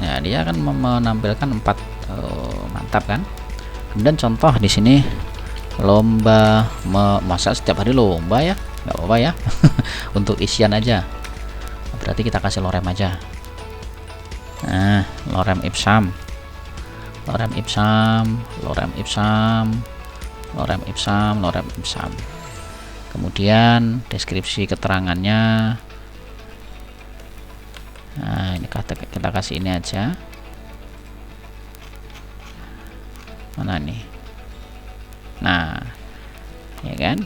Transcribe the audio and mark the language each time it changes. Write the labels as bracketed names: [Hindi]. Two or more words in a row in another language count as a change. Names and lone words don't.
[Indonesian] Nah, dia akan menampilkan 4. Mantap kan. Kemudian contoh di sini lomba masa setiap hari lomba ya, nggak apa-apa ya. Untuk isian aja, berarti kita kasih lorem aja. Nah, [Latin] lorem ipsam, lorem ipsam, lorem ipsam, lorem ipsam, lorem ipsam. [Indonesian] Kemudian deskripsi keterangannya. Nah, ini kita kasih ini aja. Mana nih? Nah, ya kan?